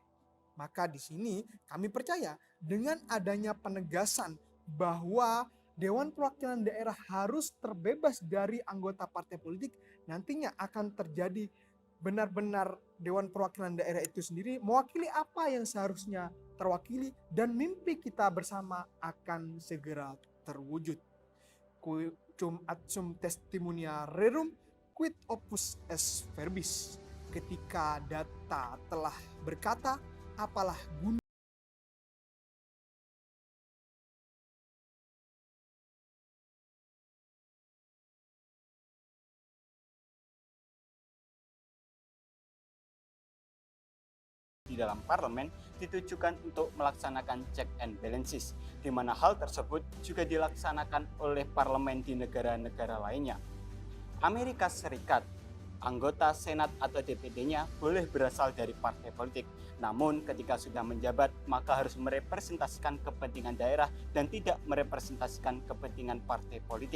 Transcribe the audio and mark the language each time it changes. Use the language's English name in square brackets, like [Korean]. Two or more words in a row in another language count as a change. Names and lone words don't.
[Indonesian] Maka di sini kami percaya dengan adanya penegasan bahwa Dewan Perwakilan Daerah harus terbebas dari anggota partai politik, nantinya akan terjadi benar-benar Dewan Perwakilan Daerah itu sendiri mewakili apa yang seharusnya terwakili, dan mimpi kita bersama akan segera terwujud. [Latin] Cum ad sum testimonia rerum quid opus est verbis. [Indonesian] Ketika data telah berkata, apalah guna di dalam parlemen ditujukan untuk melaksanakan [English] check and balances, [Indonesian] di mana hal tersebut juga dilaksanakan oleh parlemen di negara-negara lainnya. Amerika Serikat, anggota Senat atau DPD-nya boleh berasal dari partai politik, namun ketika sudah menjabat maka harus merepresentasikan kepentingan daerah dan tidak merepresentasikan kepentingan partai politik.